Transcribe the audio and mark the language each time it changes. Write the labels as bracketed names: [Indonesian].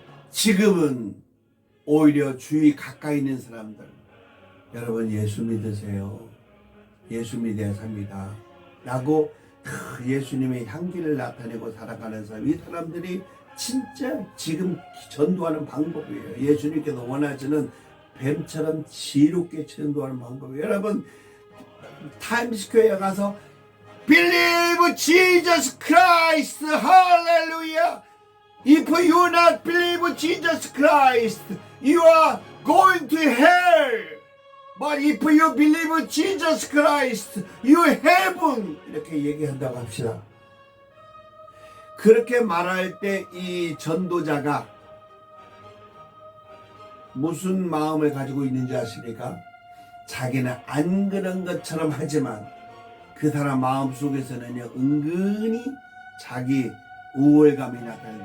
[Korean] 지금은 오히려 주위 가까이 있는 사람들 여러분 예수 믿으세요. 예수 믿어야 삽니다. 라고 예수님의 향기를 나타내고 살아가는 사람 이 사람들이 진짜 지금 전도하는 방법이에요. 예수님께서 원하시는 뱀처럼 지혜롭게 전도하는 방법이에요. 여러분 타임스퀘어에 가서 [English] Believe Jesus Christ, Hallelujah. If you not believe Jesus Christ, you are going to hell. But if you believe Jesus Christ, you heaven. [Korean] 이렇게 얘기한다고 합시다. 그렇게 말할 때 이 전도자가 무슨 마음을 가지고 있는지 아십니까? 자기는 안 그런 것처럼 하지만 그 사람 마음속에서는요 은근히 자기 우월감이 나타나요.